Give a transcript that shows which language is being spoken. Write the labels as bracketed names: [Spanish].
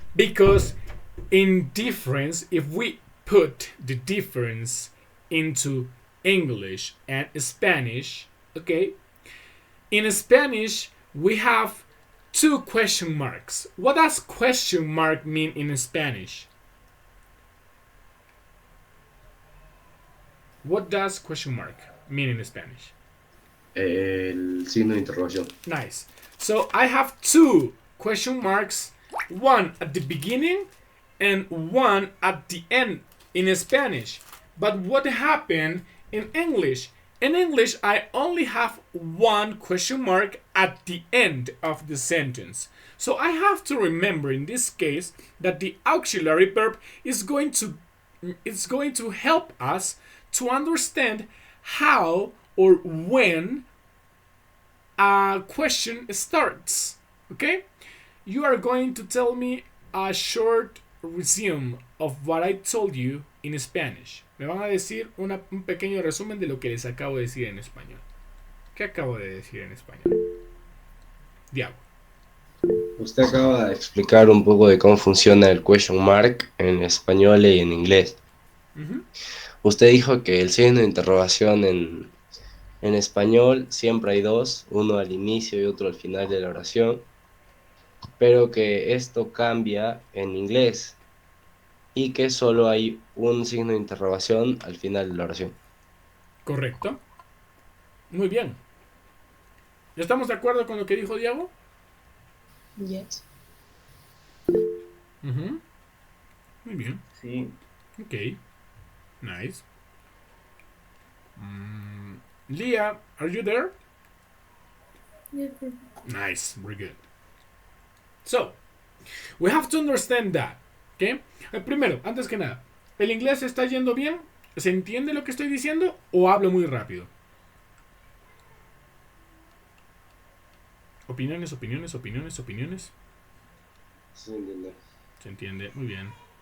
[English] Because in difference, if we put the difference into English and Spanish, okay, in Spanish we have two question marks. What does question mark mean in Spanish? What does question mark mean in Spanish? [Spanish] El signo de interrogación. [English] Nice. So I have two question marks, one at the beginning and one at the end in Spanish. But what happened in English? In English, I only have one question mark at the end of the sentence. So I have to remember in this case that the auxiliary verb is going to help us to understand how or when a question starts. Okay? You are going to tell me a short resume of what I told you in Spanish. [Spanish] Me van a decir un pequeño resumen de lo que les acabo de decir en español. ¿Qué acabo de decir en español? Diego. Usted acaba de explicar un poco de cómo funciona el question mark en español y en inglés. Uh-huh. Usted dijo que el signo de interrogación en español siempre hay dos, uno al inicio y otro al final de la oración, pero que esto cambia en inglés y que solo hay un signo de interrogación al final de la oración. Correcto. Muy bien. ¿Estamos de acuerdo con lo que dijo Diego? [English] Yes. [Spanish] Uh-huh. Muy bien. Sí. [English] Ok. Nice. Leah, are you there? Yes. Nice. Very good. So, we have to understand that. ¿Okay? [Spanish] Primero, antes que nada, ¿el inglés está yendo bien? ¿Se entiende lo que estoy diciendo o hablo muy rápido? Opiniones, opiniones, opiniones, opiniones. Sí, entiendo. Se entiende, muy bien.